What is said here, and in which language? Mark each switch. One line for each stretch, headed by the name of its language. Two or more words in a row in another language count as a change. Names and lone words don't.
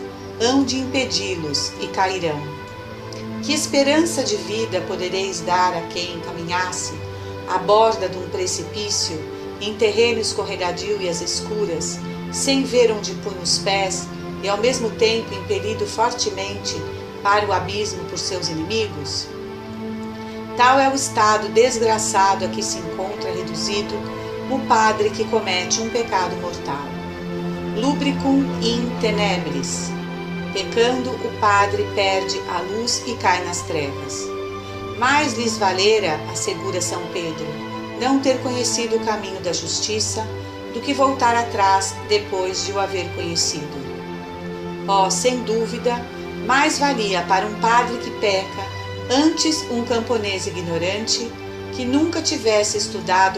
Portuguese: Hão de impedi-los e cairão. Que esperança de vida podereis dar a quem caminhasse à borda de um precipício, em terreno escorregadio e às escuras, sem ver onde punha os pés e ao mesmo tempo impelido fortemente para o abismo por seus inimigos? Tal é o estado desgraçado a que se encontra reduzido o padre que comete um pecado mortal.
Latin: Lubricum in tenebris.
Portuguese: Pecando, o padre perde a luz e cai nas trevas. Mais lhes valera, assegura São Pedro, não ter conhecido o caminho da justiça do que voltar atrás depois de o haver conhecido. Sem dúvida, mais valia para um padre que peca antes um camponês ignorante que nunca tivesse estudado